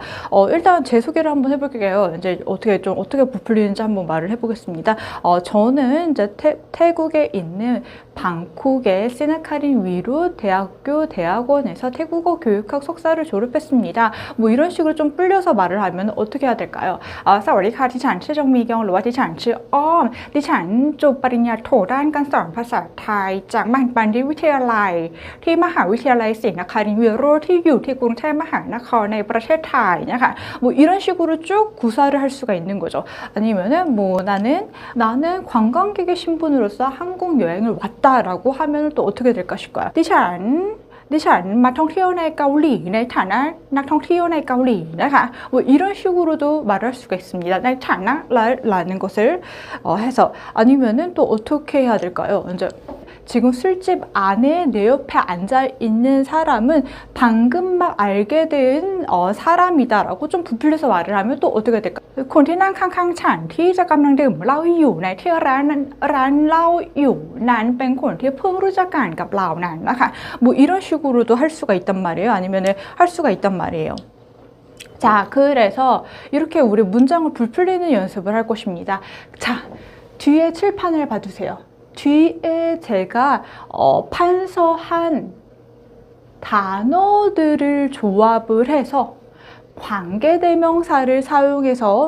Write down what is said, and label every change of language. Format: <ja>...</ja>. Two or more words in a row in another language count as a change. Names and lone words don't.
<ko>일단 제 소개를 한번 해볼게요. 이제 어떻게 부풀리는지 한번 말을 해보겠습니다. 저는 이제 태국에 있는 방콕의 시나카린 위루 대학원에서 태국어 교육학 석사를 졸업했습니다. 뭐 이런 식으로 좀 불려서 말을 하면 어떻게 해야 될까요?</ko> <th>สวัสดีค่ะดิฉันชื่อจงมียองหรือว่าดิฉันชื่ออ้อมดิฉันจบปริญญาโทด้านการสอนภาษาไทยจากมหาบัณฑิตวิทยาลัยที่มหาวิทยาลัยศรีนครินทร์วิโรธที่อยู่ที่กรุงเทพมหานครในประเทศไทยนะคะ</th> <ko>뭐 이런 식으로 쭉 구사를 할 수가 있는 거죠. 아니면은 뭐 나는 관광객의 신분으로서 한국 여행을 왔다라고 하면 또 어떻게 될까 싶어요.</ko> <th>ดิฉันมาท่องเที่ยวในเกาหลีในฐานะนักท่องเที่ยวในเกาหลีนะคะ</th> <ko>뭐 이런 식으로도 말할 수가 있습니다.</ko> <th>ในฐานะ</th> <ko>라는 것을 해서 아니면은 또 어떻게 해야 될까요? 이제 지금 술집 안에 내 옆에 앉아 있는 사람은 방금 막 알게 된 사람이다라고 좀 부풀려서 말을 하면 또 어떻게 될까?</ko> <th>คนที่นั่งข้างๆฉันที่จะกำลังดื่มเหล้าอยู่ในที่ร้านเหล้าอยู่นั้นเป็นคนที่เพิ่งรู้จักกันกับเรานั้นนะคะ</th> <ko>뭐 이런 식으로도 할 수가 있단 말이에요. 아니면은 할 수가 있단 말이에요. 자, 그래서 이렇게 우리 문장을 부풀리는 연습을 할 것입니다. 자, 뒤에 칠판을 봐주세요. 뒤에 제가 판서한 단어들을 조합을 해서 관계대명사를 사용해서</ko>